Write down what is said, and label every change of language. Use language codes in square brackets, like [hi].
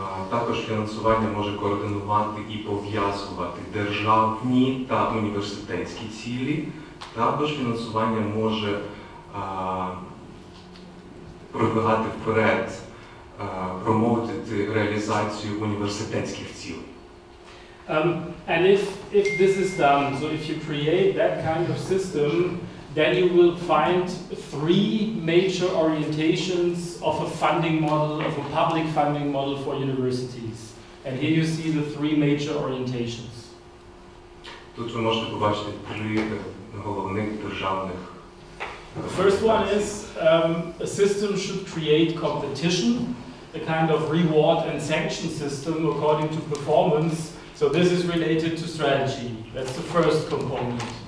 [uk] Також фінансування може координувати і пов'язувати державні та університетські цілі. Також фінансування може продвигати вперед, промоутити реалізацію університетських цілей. [en] And if this is done, so if you create that kind of system, then you will find three major orientations of a funding model, of a public funding model for universities. And here you see the three major orientations. [uk] Тут ви можете побачити три головних державних. [en] The first one is a system should create competition, a kind of reward and sanction system according to performance. So this is related to strategy. That's the first component.